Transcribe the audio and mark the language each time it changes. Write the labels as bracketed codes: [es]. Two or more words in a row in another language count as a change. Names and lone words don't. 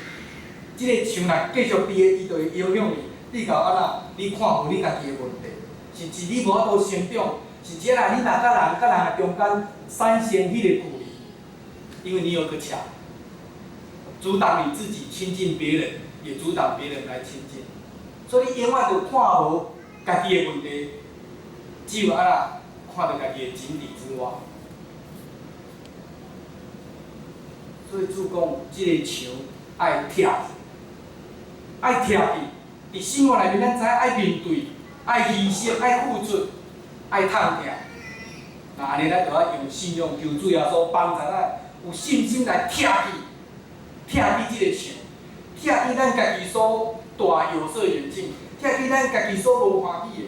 [nan] 这个墙若继续逼个，伊就会影响你。你到安那，你看无你家己的问题，甚至你无法度成长，甚至啦，你若甲人的中间产生迄个距离，因为你有个墙，阻挡你自己亲近别人，也阻挡别人来亲近。所以，你永远就看无家己的问题，只有安那看到家己的井底之蛙。所以主讲，即个墙爱拆去，爱拆去。伫生活内面，咱知爱面对，爱牺牲，爱付出，爱趁疼。那安尼，咱就要用信仰求主耶稣帮助咱有信心来拆去即个墙，拆去咱家己所大有色眼镜，拆去咱家己所无欢喜的。